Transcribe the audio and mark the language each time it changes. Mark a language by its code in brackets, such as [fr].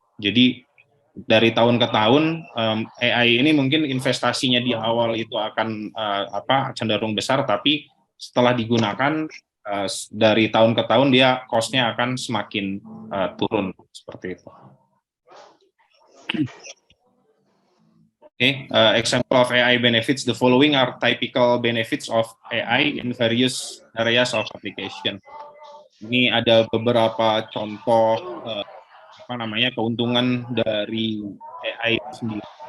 [id] Jadi dari tahun ke tahun AI ini mungkin investasinya di awal itu akan cenderung besar, tapi setelah digunakan dari tahun ke tahun dia cost-nya akan semakin turun seperti itu. [en] Okay, example of AI benefits. The following are typical benefits of AI in various areas of application. [id] Ini ada beberapa contoh keuntungan dari AI sendiri.